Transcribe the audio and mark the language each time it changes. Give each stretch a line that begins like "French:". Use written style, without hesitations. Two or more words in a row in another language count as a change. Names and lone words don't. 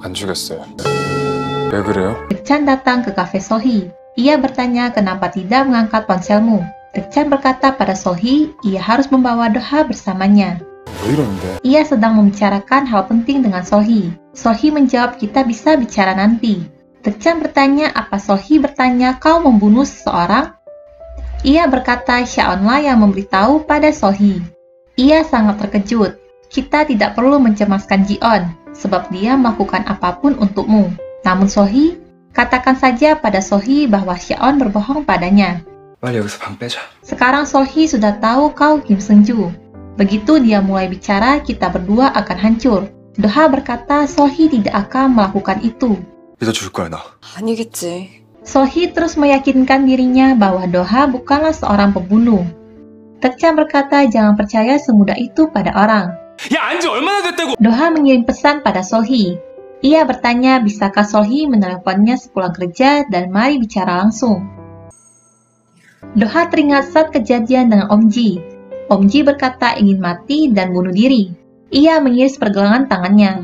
Korean: 안 주겠어요. 왜 그래요?
Indonesian: Dekchan datang ke kafe Sohee. Ia bertanya kenapa tidak mengangkat ponselmu. Dekchan berkata pada Sohee, ia harus membawa Doha bersamanya.
Korean: 왜 이러는데?
Indonesian: Ia sedang membicarakan hal penting dengan Sohee. Sohee menjawab kita bisa bicara nanti. Dekchan bertanya apa Sohee bertanya kau membunuh seseorang? Ia berkata Shaonlah yang memberitahu pada Sohee. Ia sangat terkejut. Kita tidak perlu mencemaskan Ji-on, sebab dia melakukan apapun untukmu. Namun Sohee, katakan saja pada Sohee bahwa Shaon berbohong padanya.
Korean: 빨리 여기서 방 빼자.
Indonesian: Sekarang Sohee sudah tahu kau Kim Seung-ju. Begitu dia mulai bicara, kita berdua akan hancur. Doha berkata Sohee tidak akan melakukan itu.
Korean: 믿어줄 거야 나. 아니겠지.
Indonesian: Sohee terus meyakinkan dirinya bahwa Doha bukanlah seorang pembunuh. Dekchan berkata jangan percaya semudah itu pada orang.
Korean: 야 안지 얼마나 됐다고?
Indonesian: Doha mengirim pesan pada Sohee. Ia bertanya bisakah Sohee meneleponnya sepulang kerja dan mari bicara langsung. Doha teringat saat kejadian dengan Om Ji. Om Ji berkata ingin mati dan bunuh diri. Ia mengiris pergelangan tangannya.